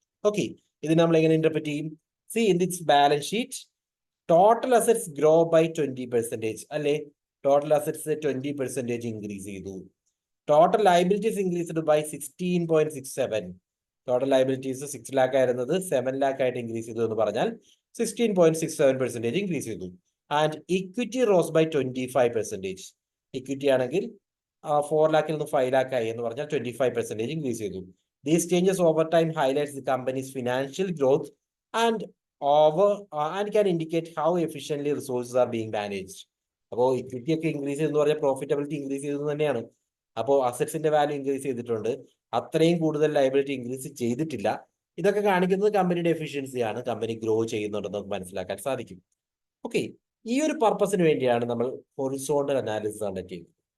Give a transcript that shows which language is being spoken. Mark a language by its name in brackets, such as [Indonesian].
[English] okay, [Malayalam] ഇത് നമ്മൾ എങ്ങനെ ഇന്റർപ്രറ്റ് ചെയ്യും? [English] See in this balance sheet total assets grow by 20%. [Malayalam] അല്ലെ, ടോട്ടൽ അസറ്റ്സ് 20% ഇൻക്രീസ് ചെയ്തു. [English] Total liabilities increased by 16.67. [Malayalam] Total liabilities 6 lakh ആയിരുന്നത് 7 lakh ആയിട്ട് ഇൻക്രീസ് ചെയ്തു എന്ന് പറഞ്ഞാൽ 16.67% ഇൻക്രീസ് ചെയ്തു. [English] And equity rose by 25%. [Malayalam] Equity ആണെങ്കിൽ 4 lakh നിന്ന് 5 lakh ആയി എന്ന് പറഞ്ഞാൽ 25% ഇൻക്രീസ് ചെയ്തു. [English] These changes over time highlights the company's financial growth and over and can indicate how efficiently resources are being managed. [Malayalam] അപ്പോൾ ഇക്വിറ്റി ഒക്കെ ഇൻക്രീസ് ചെയ്തെന്ന് പറഞ്ഞാൽ പ്രോഫിറ്റബിലിറ്റി ഇൻക്രീസ് ചെയ്തെന്ന് തന്നെയാണ്. അപ്പോൾ അസറ്റ്സിന്റെ വാല്യൂ ഇൻക്രീസ് ചെയ്തിട്ടുണ്ട്, അത്രയും കൂടുതൽ ലയബിലിറ്റി ഇൻക്രീസ് ചെയ്തിട്ടില്ല. ഇതൊക്കെ കാണിക്കുന്നത് കമ്പനിയുടെ എഫിഷ്യൻസിയാണ്, കമ്പനി ഗ്രോ ചെയ്യുന്നുണ്ടെന്ന് നമുക്ക് മനസ്സിലാക്കാൻ സാധിക്കും. ഓക്കെ, ഈ ഒരു പർപ്പസിന് വേണ്ടിയാണ് നമ്മൾ ഹൊറിസോണ്ടൽ അനാലിസിസ് കണ്ടക്ട് ചെയ്യുന്നത്.